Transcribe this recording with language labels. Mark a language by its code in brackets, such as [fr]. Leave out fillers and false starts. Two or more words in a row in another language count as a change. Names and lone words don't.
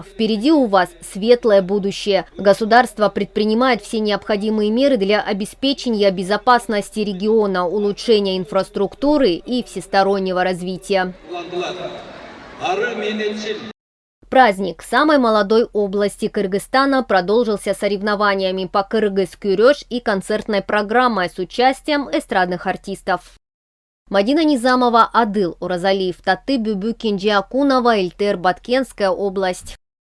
[ru] Впереди у вас светлое будущее. Государство предпринимает все необходимые меры для обеспечения безопасности региона, улучшения инфраструктуры и всестороннего развития. Праздник самой молодой области Кыргызстана продолжился соревнованиями по кыргыз-кюреш и концертной программой с участием эстрадных артистов. Мадина Низамова, Адыл Уразалиев, Таты Бюбю Кенджи Акунова, Эльтер, Баткенская область.